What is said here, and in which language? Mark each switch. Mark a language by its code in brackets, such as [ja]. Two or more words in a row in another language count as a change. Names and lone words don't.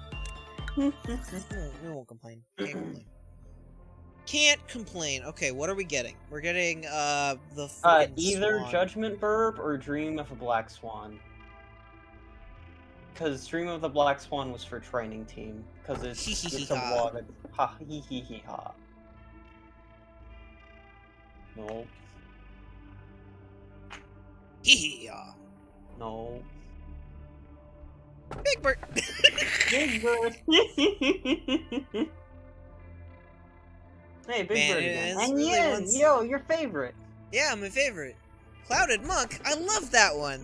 [en] We won't complain. Can't complain. Can't complain. Okay, what are we getting? We're getting the freaking Either swan. Judgment Burb or Dream of a Black Swan. Because Dream of the Black Swan was for training team. Because it's a water. Ha hee hee hee ha. No. Hee No. Big Bird. Big Bird. Hey, Big Man, Bird again. it's And really Yin, once- yo, your favorite. Yeah, my favorite. Clouded Monk. I love that one.